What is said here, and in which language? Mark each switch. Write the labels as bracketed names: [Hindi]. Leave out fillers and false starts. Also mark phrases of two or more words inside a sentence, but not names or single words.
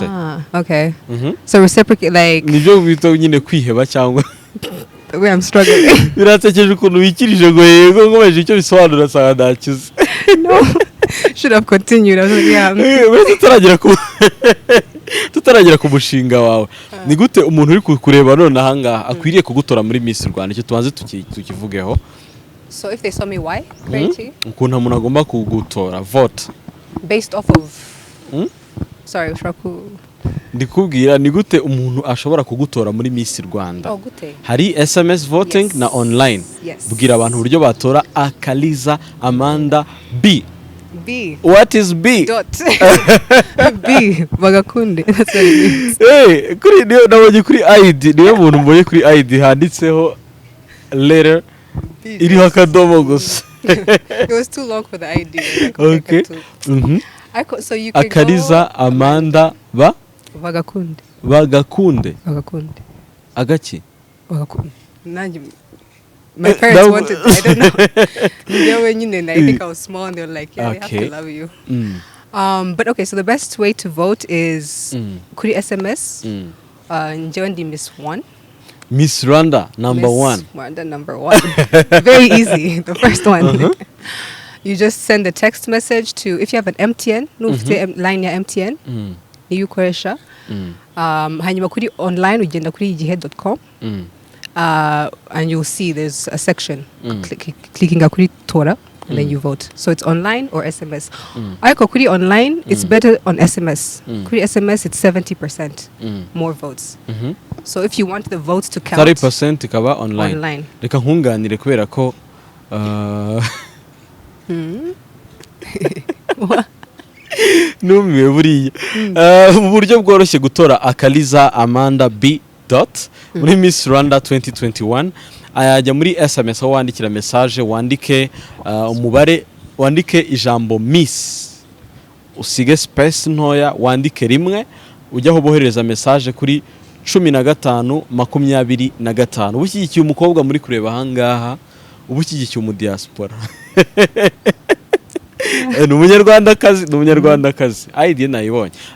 [English] Okay. So reciprocate like [Kinyarwanda] nibyo bito nyine kwiheba cyangwa [English] the way I'm struggling. [Kinyarwanda] Biratekereje ukuntu wikirije ngo yego ngomeje icyo bisobanura saa ndakize. [English] No. Should have continued. I was like, yeah. [Kinyarwanda] Tutaragira ku mushinga wawe. Ni gute umuntu uri kureba none ahanga akwiriye kugutora muri Miss Rwanda icyo tubanze tukivugeho. [English] So if they saw me why? Clarity. [Kinyarwanda] Ukuntu umuntu agomba kugutora vote. [English] Based off of Sorry, Shaku. [Kinyarwanda] Ndikubwira ni gute umuntu ashobora kugutora muri Miss Rwanda. Gute. Hari [English] SMS voting [Kinyarwanda] na online. Bwira abantu uburyo batora Akaliza Amanda B. [English] What is B? B bagakunde. That's what it means. [Kinyarwanda] Hey, kuri niyo nabonye kuri ID, niyo muntu mbonye kuri ID handitseho letter iriho akadomo gusa. [English] It was too long for the ID. Okay. So you can Akaliza Amanda ba Bagakunde. [Kinyarwanda] Agaki? Bagakunde. [English] My parents wanted, I don't know. I think I was small and they were like, yeah, okay. We have to love you. But okay, so the best way to vote is kuri SMS. [Kinyarwanda] Njewendi Miss 1. [English] Miss Rwanda number 1. Miss Rwanda number 1. Very easy. The first one. You just send a text message to, if you have an MTN, line [Kinyarwanda] ya MTN, niyo ukoresha. Hanyuma kuri online ugenda kuri igihe.com. [English] And you'll see there's a section clicking [Kinyarwanda] kuri tora [English] and then you vote. So it's online or SMS. [Kinyarwanda] Aiko kuri [English] online, it's better on SMS. Kuri SMS, it's 70% more votes. So if you want the votes to count, [Kinyarwanda] 30% ikaba online. Reka nkunganire kubera ko numiwe buriya uburyo bworoshye gutora Akaliza Amanda B. muri Miss Rwanda 2021 ayajya muri SMS aho wandikira message wandike umubare wandike ijambo Miss usige space ntoya wandike rimwe ujyaho bohereza message kuri 1525 ubushyigikiye umukobwa muri kureba hangaha ubushyigikiye Umudiaspora ni umunyarwandakazi idea nayibonye